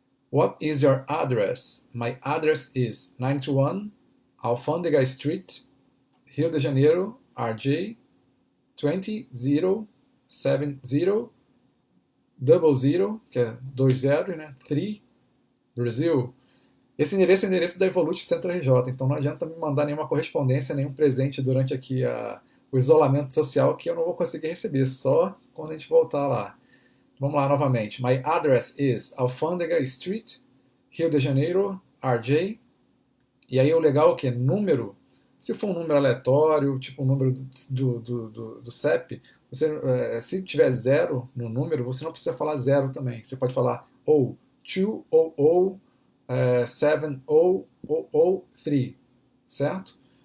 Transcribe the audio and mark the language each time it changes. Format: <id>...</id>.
<en>What is your address? My address is 91 Alfândega Street, Rio de Janeiro, RJ 20070 00,</en> <pt>que é 20, né? 3, Brasil. Esse endereço é o endereço da Evolute Center RJ, então não adianta me mandar nenhuma correspondência, nenhum presente durante aqui o isolamento social que eu não vou conseguir receber, só quando a gente voltar lá. Vamos lá novamente.</pt> <en>My address is Alfândega Street, Rio de Janeiro, RJ.</en> <pt>E aí o legal é o que? Número. Se for um número aleatório, tipo um número do CEP, se tiver zero no número, você não precisa falar zero também. Você pode falar ou 2 ou 7 ou 3, certo?</pt>